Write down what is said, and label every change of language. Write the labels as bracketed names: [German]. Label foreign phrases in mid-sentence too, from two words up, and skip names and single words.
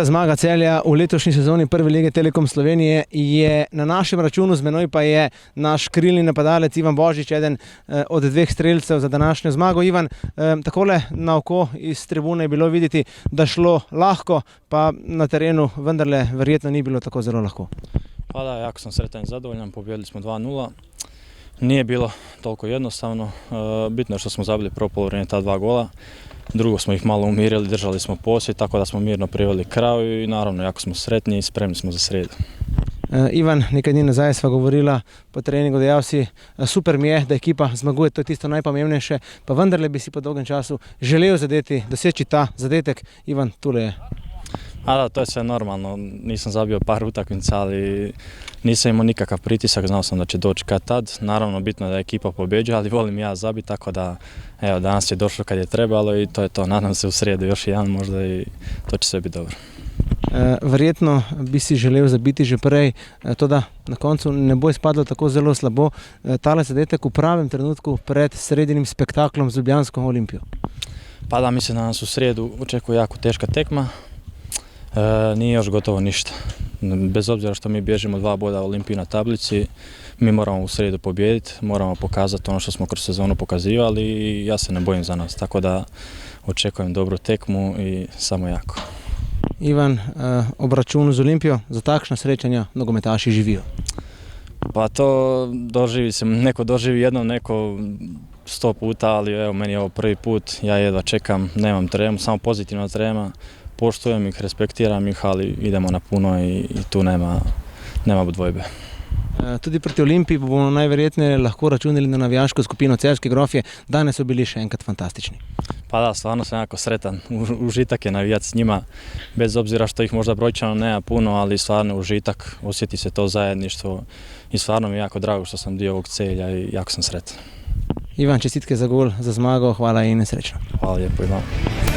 [Slovenian] zmaga Celja v letošnji sezoni Prve lige Telekom Slovenije je na našem računu, z menoj pa je naš krilni napadalec Ivan Božič, eden od dveh strelcev za današnjo zmago. Ivan, takole na oko iz tribune je bilo videti, da šlo lahko, pa na terenu vendarle verjetno ni bilo tako zelo lahko. [Croatian] Pa da, jako sam sretan i zadovoljan, pobijedili smo 2:0. Nije bilo toliko jednostavno, bitno je što smo zabili prvo poluvreme ta 2 gola. Drugo smo ih malo umirili, držali smo posjed, tako da smo mirno priveli kraju i naravno jako smo sretni i spremni smo za sredu. [Slovenian] Ivan, nekaj dni nazaj sva govorila po treningu, dejal si, super mi je, da ekipa zmaguje, to je tisto najpomembnejše, pa vendarle bi si po dolgem času želel doseči ta zadetek. Ivan, tule je. [Croatian] A da, to je sve normalno, nisam zabio par utakmica, ali nisam imao nikakav pritisak, znao sam da će doći kad tad. Naravno, bitno je da ekipa pobjeđuje, ali volim ja zabiti, tako da evo, danas je došlo kad je trebalo i to je to. Nadam se u srijedu još jedan možda i to će sve biti dobro. [Slovenian] Verjetno bi si želel zabiti že prej, to da na koncu ne bo izpadlo tako zelo slabo. Tale zadetek v pravem trenutku pred sredinim spektaklom z Ljubljanskom Olimpijo. [Croatian] Pa da, mislim da nas u srijedu očekuje jako teška tekma. Nije još gotovo ništa. Bez obzira što mi bježimo 2 boda Olimpiji na tablici, mi moramo u srijedu pobijediti, moramo pokazati ono što smo kroz sezonu pokazivali i ja se ne bojim za nas, tako da očekujem dobru tekmu i samo jako. [Slovenian] Ivan, ob računu z Olimpijo za takšna srečanja nogometaši živijo? [Croatian] Pa to neko doživi jednom, neko 100 puta, ali evo, meni je ovo prvi put, ja jedva čekam, nemam tremu, samo pozitivna trema. Poštujem ih, respektiram ih, ali idemo na puno i tu nema dvojbe. [Slovenian] Tudi proti Olimpiji bomo najverjetneje lahko računali na navijaško skupino Celjske Grofje. Danes so bili še enkrat fantastični. [Croatian] Pa da, stvarno sam jako sretan. Užitak je navijat s njima, bez obzira što ih možda brojčano nema puno, ali stvarno užitak, osjeti se to zajedništvo i stvarno mi je jako drago što sam dio ovog Celja i jako sam sretan. [Slovenian] Ivan, čestitke za gol, za zmago, hvala in srečno. [Croatian] Hvala lijepo i vam.